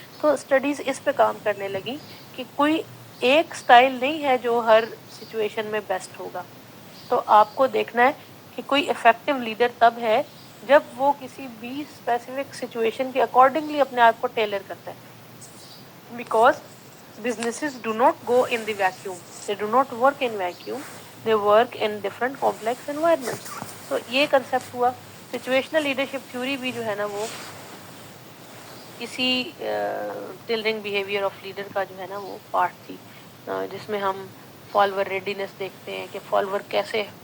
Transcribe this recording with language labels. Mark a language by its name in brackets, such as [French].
[Urdu] تو اسٹڈیز اس پہ کام کرنے لگی کہ کوئی ایک سٹائل نہیں ہے جو ہر سچویشن میں بیسٹ ہوگا. تو آپ کو دیکھنا ہے کہ کوئی افیکٹو لیڈر تب ہے جب وہ کسی بھی اسپیسیفک سچویشن کے اکارڈنگلی اپنے آپ کو ٹیلر کرتا ہے. [English] Because businesses do not go in the vacuum, they do not work in vacuum, they work in different complex environments. [Urdu] تو یہ کنسپٹ ہوا. سچویشنل لیڈرشپ تھیوری بھی جو ہے نا وہ اسی ٹیلرنگ بیہیویئر آف لیڈر کا جو ہے نا وہ پارٹ تھی, جس میں ہم فالوور ریڈینس دیکھتے ہیں کہ فالوور کیسے.